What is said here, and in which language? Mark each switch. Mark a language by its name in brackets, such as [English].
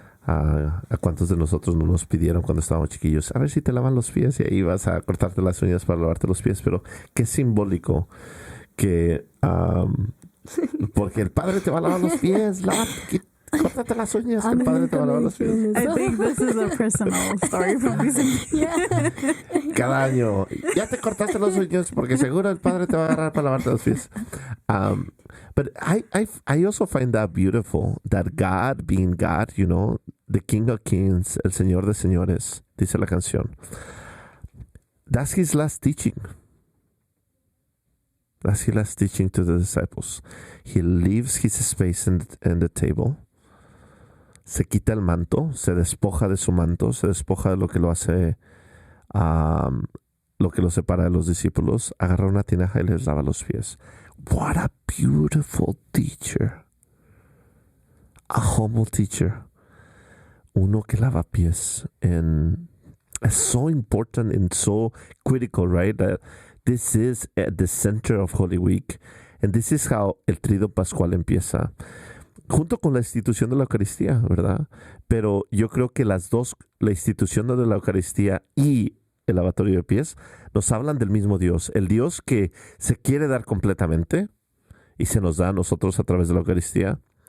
[Spanish] ¿A cuántos de nosotros no nos pidieron cuando estábamos chiquillos? A ver si te lavan los pies, y ahí vas a cortarte las uñas para lavarte los pies. Pero qué simbólico que porque el Padre te va a lavar los pies, córtate las uñas, que el Padre te va a lavar los pies. [English] I think this is a personal story from Vicente. Yeah. [Spanish] Cada año, ya te cortaste los uñas porque seguro el Padre te va a agarrar para lavarte los pies. [English] But I also find that beautiful, that God being God, you know, the King of Kings, [Spanish] el Señor de Señores, dice la canción. [English] That's his last teaching. That's his last teaching to the disciples. He leaves his space in the table. [Spanish] Se quita el manto, se despoja de su manto, se despoja de lo que lo hace, lo que lo separa de los discípulos, agarra una tinaja y les lava los pies. [English] What a beautiful teacher. A humble teacher. [Spanish] Uno que lava pies. [English] And it's so important and so critical, right? That this is at the center of Holy Week. And this is how el Trido Pascual empieza. [Spanish] Junto con la institución de la Eucaristía, ¿verdad? Pero yo creo que las dos, la institución de la Eucaristía y el lavatorio de pies, nos hablan del mismo Dios. El Dios que se quiere dar completamente y se nos da a nosotros a través de la Eucaristía.